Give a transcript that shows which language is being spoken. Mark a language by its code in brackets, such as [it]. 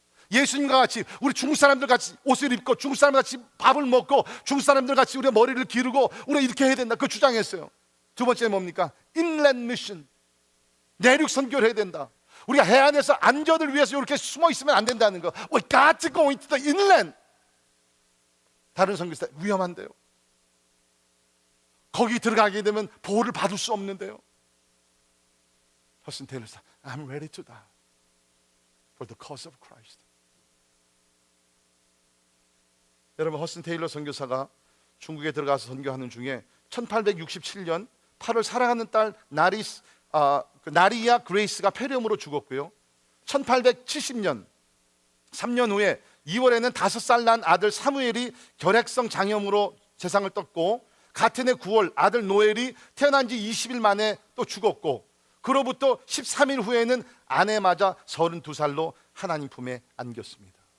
[ko] 예수님과 같이 우리 중국 사람들 같이 옷을 입고 중국 사람들 같이 밥을 먹고 중국 사람들 같이 우리가 머리를 기르고 우리가 이렇게 해야 된다. 그 주장했어요. 두 번째는 뭡니까? Inland Mission. 내륙 선교를 해야 된다. 우리가 해안에서 안전을 위해서 이렇게 숨어 있으면 안 된다는 거. [en] We got to go into the inland. [ko] 다른 선교사 위험한데요. 거기 들어가게 되면 보호를 받을 수 없는데요. [en] 허슨 테일러 사, I'm ready to die for the cause of Christ. [ko] 여러분, 허슨 테일러 선교사가 중국에 들어가서 선교하는 중에 1867년 8월 사랑하는 딸 나리아 그레이스가 폐렴으로 죽었고요. 1870년 3년 후에 2월에는 5살 난 아들 사무엘이 결핵성 장염으로 세상을 떴고, 같은 해 9월 아들 노엘이 태어난 지 20일 만에 또 죽었고, 그로부터 13일 후에는 아내 맞아 32살로 하나님 품에 안겼습니다.